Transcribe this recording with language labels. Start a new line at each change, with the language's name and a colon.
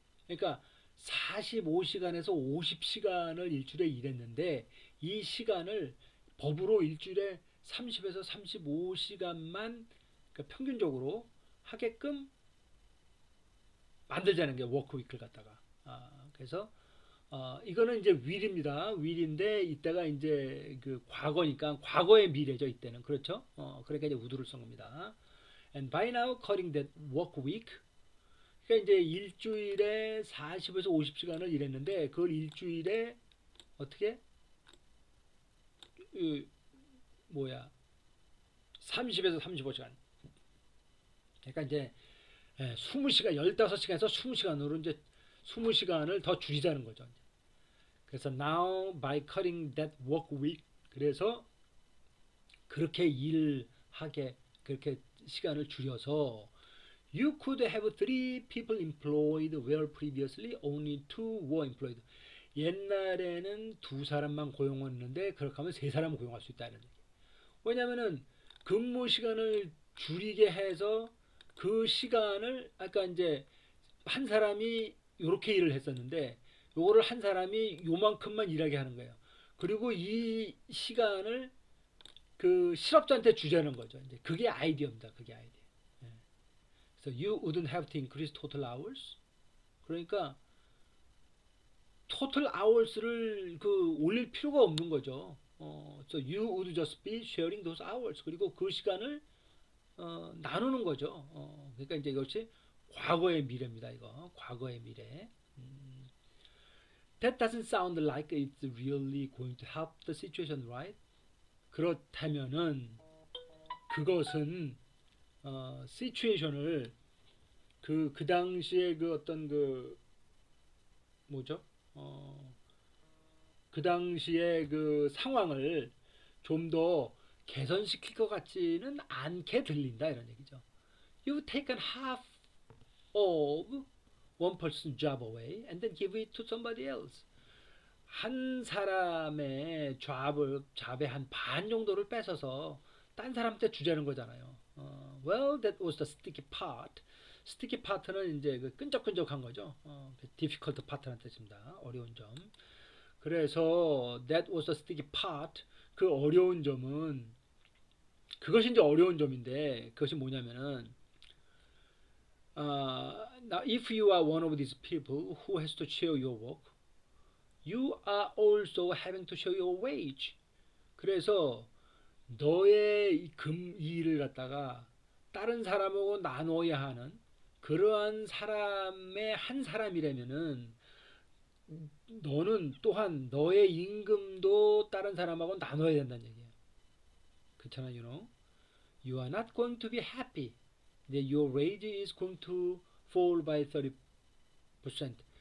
Korean: 그러니까 45시간에서 50시간을 일주일에 일했는데 이 시간을 법으로 일주일에 30에서 35시간만 그러니까 평균적으로 하게끔 만들자는 게 워크위크를 갖다가. 그래서 이거는 이제 윌입니다. 윌인데 이때가 이제 그 과거니까 과거의 미래죠. 이때는 그렇죠. 그러니까 이제 우드를 쓴 겁니다.
English: And by now cutting that work week.
Korean: 그러니까 이제 일주일에 40에서 50시간을 일했는데 그걸 일주일에 어떻게 30에서 35시간. 그러니까 이제 20시간 15시간에서 20시간으로 이제 20시간을 더 줄이자는 거죠. 그래서
English: now by cutting that work week
Korean: 그래서 그렇게 일하게 그렇게 시간을 줄여서
English: you could have 3 people employed where previously only 2 were employed.
Korean: 옛날에는 2사람만 고용했는데 그렇게 하면 3사람을 고용할 수 있다는 얘기. 왜냐면은 근무 시간을 줄이게 해서 그 시간을 아까 이제 한 사람이 요렇게 일을 했었는데 요거를 한 사람이 요만큼만 일하게 하는 거예요. 그리고 이 시간을 그 실업자한테 주자는 거죠. 이제 그게 아이디어입니다. 그게 아이디어. 그래서
English: you wouldn't have to increase total hours.
Korean: 그러니까 total hours를 올릴 필요가 없는 거죠.
English: So you would just be sharing those hours.
Korean: 그리고 그 시간을 나누는 거죠. 그러니까 이제 이것이 과거의 미래입니다. 이거 과거의 미래.
English: That doesn't sound like it's really going to help the situation, right?
Korean: 그렇다면은 그것은 시츄에이션을 그 당시에 그 어떤 그 뭐죠? 그 당시에 그 상황을 좀 더 개선시킬 것 같지는 않게 들린다 이런 얘기죠.
English: You've taken half of one person's job away and then give it to somebody else.
Korean: 한 사람의 잡의 한 반 정도를 뺏어서 딴 사람한테 주자는 거잖아요.
English: Well, that was the sticky part.
Korean: sticky part는 이제 그 끈적끈적한 거죠. difficult part라는 뜻입니다. 어려운 점. 그래서
English: that was the sticky part.
Korean: 그 어려운 점은 그것이 이제 어려운 점인데 그것이 뭐냐면은
English: now if you are one of these people who has to share your work, you are also having to share your wage.
Korean: 그래서 너의 이 일을 갖다가 다른 사람하고 나눠야 하는 그러한 사람의 한 사람이라면은 너는 또한 너의 임금도 다른 사람하고 나눠야 된다는 얘기예요. 그렇잖아,
English: you know. You are not going to be happy that your wage is going to fall by 30%.